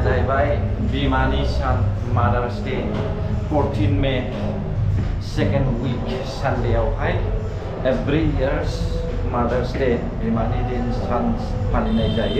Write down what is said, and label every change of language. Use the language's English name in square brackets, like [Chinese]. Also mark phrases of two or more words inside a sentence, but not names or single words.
[Bodo] जाहैबाय बिमानि सान मादार्स डे 14 मे [English] second week [Bodo] सानडेआवहाय [English] every years [Bodo] मादार्स डे बिमानि दिन सान फालिनाय जायो।